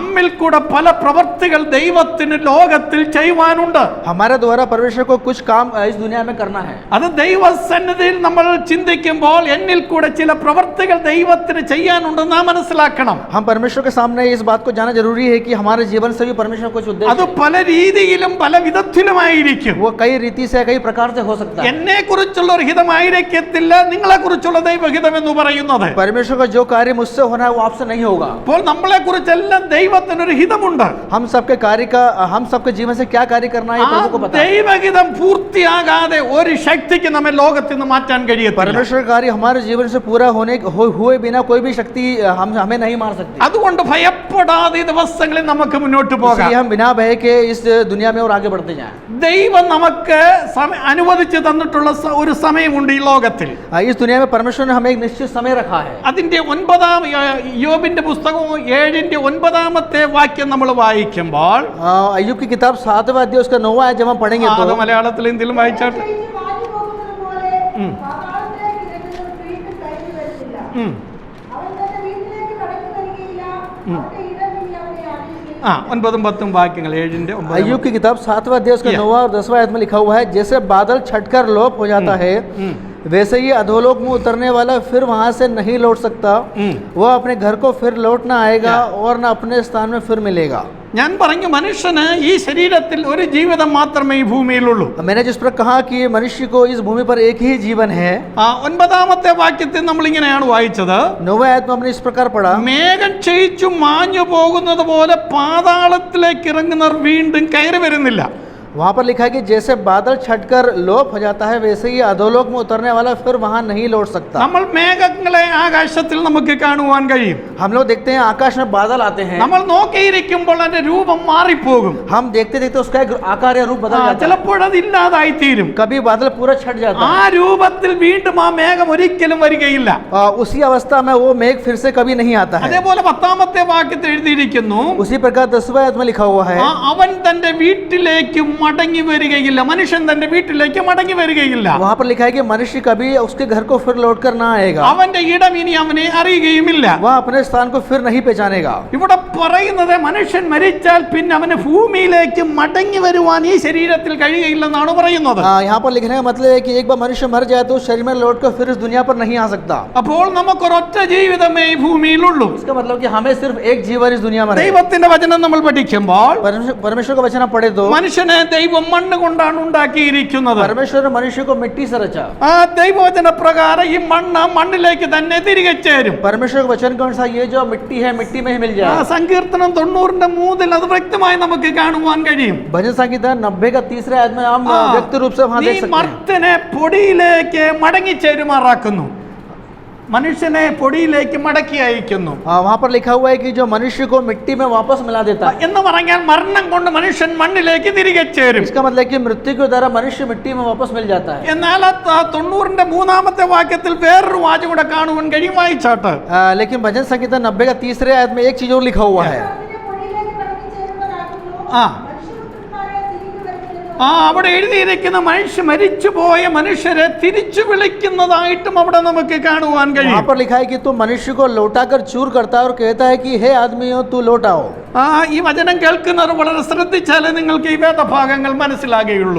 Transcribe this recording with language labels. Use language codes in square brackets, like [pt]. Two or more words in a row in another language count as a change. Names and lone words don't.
[ml] നമ്മിൽ കൂടെ പല പ്രവൃത്തികൾ ദൈവത്തിന് ലോകത്തിൽ ചെയ്യുവാനുണ്ട്. [hi] हमारे द्वारा परमेश्वर को कुछ काम इस दुनिया में करना है. [ml] അത് ദൈവസന്നിധിയിൽ നമ്മൾ ചിന്തിക്കുമ്പോൾ എന്നിൽ കൂടെ ചില പ്രവൃത്തികൾ ദൈവത്തിന് ചെയ്യാനുണ്ടെന്ന് നാം മനസ്സിലാക്കണം. [hi] हम परमेश्वर के सामने इस बात को जानना जरूरी है कि हमारे जीवन से भी परमेश्वर कुछ उद्देश्य [ml] അത് [hi] है. [ml] പല രീതിയിലും പല വിധത്തിലുമായിരിക്കും. [hi] वो कई रीति से कई प्रकार से हो सकता है. [ml] എന്നെ കുറിച്ചുള്ള ഒരു ഹിതമായിരിക്കത്തില്ല നിങ്ങളെ കുറിച്ചുള്ള ദൈവഹിതം എന്ന് പറയുന്നത്. [hi] परमेश्वर का जो कार्य मुझसे होना है वो आपसे नहीं होगा. [ml] അപ്പോൾ നമ്മളെ കുറിച്ചെല്ലാം ദൈവത്തിനൊരു ഹിതമുണ്ട്. [hi] हम सबके कार्य का, हम सबके जीवन से क्या कार्य करना है प्रभु को पता है. [ml] ദൈവഹിതം പൂർത്തിയാകാതെ ഒരു ശക്തിക്ക് നമ്മെ ലോകത്തിൽ നിന്ന് മാറ്റാൻ കഴിയത്തില്ല. [hi] परमेश्वर का कार्य हमारे जीवन से पूरा हुए बिना कोई भी शक्ति हमें नहीं मार सकती. [ml] അതുകൊണ്ട് ഭയപ്പെടാതെ ഈ ദിവസങ്ങളിൽ നമുക്ക് മുന്നോട്ട് പോകാം. [hi] इसलिए हम बिना भय के इस दुनिया में और आगे बढ़ते जाएं. [ml] ദൈവം നമുക്ക് അനുവദിച്ചു തന്നിട്ടുള്ള ഒരു സമയമുണ്ട് ഈ ലോകത്തിൽ. [hi] इस दुनिया में परमेश्वर ने हमें एक निश्चित समय रखा है. [ml] അതിന്റെ 9-ാം യോബിന്റെ പുസ്തകം 7-ന്റെ 9 വാക്യം നമ്മൾ വായിക്കുമ്പോൾ, [hi] अय्यूब की किताब 7वां अध्याय उसका 9वां आयत जब हम पढ़ेंगे तो [ml] മലയാളത്തിൽ എന്തെങ്കിലും വായിച്ചാട്ടെ. ആ 9-ഉം 10-ഉം വാക്യങ്ങൾ 7-ന്റെ 9. [hi] अय्यूब की किताब 7वां अध्याय उसका 9वां और 10वां आयत में लिखा हुआ है, जैसे बादल छटकर लोप हो जाता है वैसे ही अधोलोक में उतरने वाला फिर वहां से नहीं लौट सकता. वह अपने घर को फिर लौट ना आएगा और न अपने स्थान में फिर मिलेगा. [ml] ഞാൻ പറഞ്ഞു മനുഷ്യന് ഈ ശരീരത്തിൽ ഒരു ജീവിതം മാത്രമേ ഈ ഭൂമിയിലുള്ളൂ. [hi] मैंने जिस पर कहा कि मनुष्य को इस भूमि पर एक ही जीवन है. [ml] 9-ാമത്തെ വാക്യത്തിൽ നമ്മൾ ഇങ്ങനെയാണ് വായിച്ചത്. [hi] 9वां आयत में हमने इस प्रकार पढ़ा, [ml] മേഘം ക്ഷയിച്ചു മാഞ്ഞു പോകുന്നത് പോലെ പാതാളത്തിലേക്ക് ഇറങ്ങുന്നവർ വീണ്ടും കയറി വരുന്നില്ല. [hi] वहाँ पर लिखा है कि जैसे बादल छटकर लोप हो जाता है वैसे ही अधोलोक में उतरने वाला फिर वहाँ नहीं लौट सकता. [ml] നമ്മൾ മേഘങ്ങളെ ആകാശത്തിൽ നമുക്ക് കാണുവാൻ കഴിയും. [hi] हम लोग देखते हैं आकाश में बादल आते हैं. [ml] നമ്മൾ നോക്കിയിരിക്കുമ്പോൾ അതിന്റെ രൂപം മാറിപ്പോകും. [hi] हम देखते देखते उसका एक आकार या रूप बदल जाता है. [ml] ചിലപ്പോൾ അത് ഇല്ലാതായി തീരും. [hi] कभी बादल पूरा छट जाता है. [ml] ആ രൂപത്തിൽ വീണ്ടും ആ മേഘം ഒരിക്കലും വരികയില്ല. [hi] उसी अवस्था में वो मेघ फिर से कभी नहीं आता है. [ml] അതേപോലെ 10-ാമത്തെ വാക്യത്തിൽ എഴുതിയിരിക്കുന്നു, [hi] उसी प्रकार 10वां आयत में लिखा हुआ है, [ml] അവൻ തന്റെ വീട്ടിലേക്ക് മടങ്ങി വരികയില്ല. മനുഷ്യൻ തന്റെ വീട്ടിലേക്ക് മടങ്ങി വരികയില്ല. [hi] वहाँ पर लिखा है कि मनुष्य कभी उसके घर को फिर लौट कर ना आएगा. [ml] അവന്റെ ഇടം ഇനി അവനെ അറിയുകയുമില്ല. [hi] वह अपने स्थान को फिर नहीं पहचानेगा. [ml] ഇവിടെ പറയുന്നത് മനുഷ്യൻ മരിച്ചാൽ പിന്നെ അവന് ഭൂമിയിലേക്ക് മടങ്ങി വരുവാൻ ഈ ശരീരത്തിൽ കഴിയുകയില്ലെന്നാണ് പറയുന്നത്. [hi] यहाँ पर लिखने का मतलब है कि एक बार मनुष्य मर जाए तो शरीर में लौट कर फिर इस दुनिया पर नहीं आ सकता. [ml] അപ്പോൾ നമുക്കൊരൊറ്റ ജീവിതമേ ഈ ഭൂമിയിലുള്ളൂ. [hi] इसका मतलब कि हमें सिर्फ एक जीवन इस दुनिया में है. [ml] ദൈവത്തിന്റെ വചനം നമ്മൾ പഠിക്കുമ്പോൾ [hi] परमेश्वर का वचन पढ़े तो [ml] മനുഷ്യനെ ദൈവം മണ്ണ് കൊണ്ടാണ് ഉണ്ടാക്കിയിരിക്കുന്നത്. [hi] परमेश्वर ने मनुष्य को मिट्टी से रचा. [ml] ആ ദൈവവചന പ്രകാരം ഈ മണ്ണിലേക്ക് തന്നെ തിരികെ ചേരും. [hi] परमेश्वर के वचन के अनुसार ये जो मिट्टी है मिट्टी में ही मिल जाए. [ml] സങ്കീർത്തനം 90-ന്റെ 3 അത് വ്യക്തമായി നമുക്ക് കാണുവാൻ കഴിയും. [hi] भजन संहिता 90 का 3रे आयत में हम व्यक्ति रूप से वहां देख सकते हैं. [ml] മർത്യനെ പൊടിയിലേക്ക് മടങ്ങി ചേരുമാറാക്കുന്നു. മനുഷ്യനെ പൊടിയിലേക്ക് മടക്കി അയക്കുന്നു. [hi] वहाँ पर लिखा हुआ है कि जो मनुष्य को मिट्टी में वापस मिला देता है. [ml] എന്ന് പറഞ്ഞാൽ മരണം കൊണ്ട് മനുഷ്യൻ മണ്ണിലേക്ക് തിരികെ ചേരും. [hi] इसका मतलब कि मृत्यु के द्वारा मनुष्य मिट्टी में वापस मिल जाता है. [ml] എന്നാൽ 90-ന്റെ 3-ാമത്തെ വാക്യത്തിൽ വേറൊരു വാചകം കൂടെ കാണുവാൻ കഴിയും. വായിച്ചാട്ട്. [hi] लेकिन भजन संहिता 90 का 3रे आयत में एक चीज और लिखा हुआ है. [ml] അവിടെ എഴുതിയിരിക്കുന്ന മരിച്ചുപോയ മനുഷ്യരെ തിരിച്ചു വിളിക്കുന്നതായിട്ടും അവിടെ നമുക്ക് കാണുവാൻ കഴിയും. [hi] वहाँ पर लिखा है कि तू मनुष्य को लौटाकर चूर करता है और कहता है कि हे आदमियों तू लौट आओ. [ml] ഈ വചനം കേൾക്കുന്നവർ വളരെ ശ്രദ്ധിച്ചാലേ നിങ്ങൾക്ക് ഈ വേദഭാഗങ്ങൾ മനസ്സിലാകുകയുള്ളൂ.